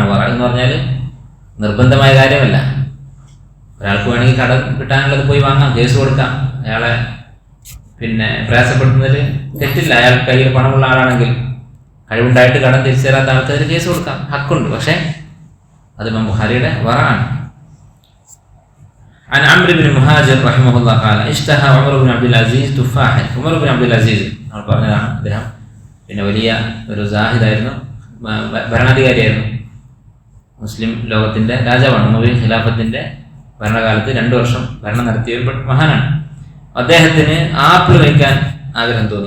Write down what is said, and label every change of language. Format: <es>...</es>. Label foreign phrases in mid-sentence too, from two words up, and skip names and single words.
<ml>വറ എന്ന് പറഞ്ഞാൽ നിർബന്ധമായ കാര്യമല്ല. ഒരാൾക്ക് വേണമെങ്കിൽ കടം കിട്ടാനുള്ളത് പോയി വാങ്ങാം, കേസ് കൊടുക്കാം, അയാളെ പ്രയാസപ്പെടുത്തുന്നതിൽ തെറ്റില്ല. അയാൾ കയ്യിൽ പണമുള്ള ആളാണെങ്കിൽ, കഴിവുണ്ടായിട്ട് കടം തിരിച്ചു തരാത്ത ആൾക്കാർ കേസ് കൊടുക്കാം, ഹക്കുണ്ട്. പക്ഷേ അത് ഇമാം ബുഖാരിയുടെ വറആണ്.</ml> <ar>عن عمرو بن مهاجر رحمه الله قال اشتهى عمر بن عبد العزيز تفاحا.</ar> <ml>ഉമർ ബിൻ അബ്ദുൽ അസീസ് നമ്മൾ പറഞ്ഞതാണ്, അദ്ദേഹം വലിയ ഒരു സാഹിദായിരുന്നു, ഭരണാധികാരിയായിരുന്നു, മുസ്ലിം ലോകത്തിന്റെ രാജാവാണ്. ഉമവി ഖിലാഫത്തിന്റെ ഭരണകാലത്ത് 2 വർഷം ഭരണം നടത്തിയ ഒരു മഹാനാണ്. അദ്ദേഹത്തിന് ആപ്പിൾ കഴിക്കാൻ ആഗ്രഹം തോന്നി.</ml>